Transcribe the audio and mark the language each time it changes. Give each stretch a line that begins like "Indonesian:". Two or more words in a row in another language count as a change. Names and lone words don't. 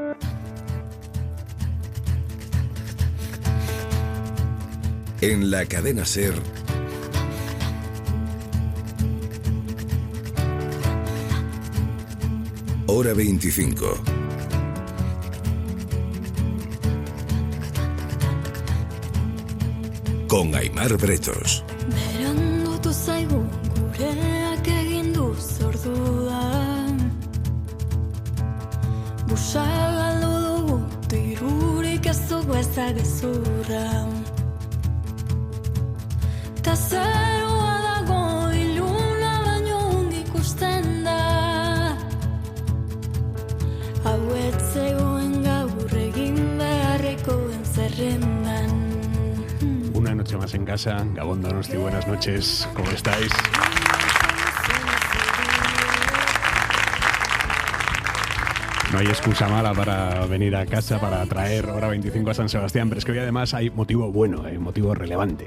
Spanish: En la cadena SER, Hora 25. Con Aimar Bretos.
Basque: Berandutu zaigu gureak egin du zordua. Busa galdu dugu dirurik ez dugu ezagezurra. Ta zerua dago iluna baino ongi ikusten da. Hau ez zegoen gaur egin beharrekoen zerrendan.
Spanish: Una noche más en casa. Gabón Donosti, buenas noches. ¿Cómo estáis? No hay excusa mala para venir a casa, para traer Hora 25 a San Sebastián, pero es que hoy además hay motivo bueno, hay motivo relevante.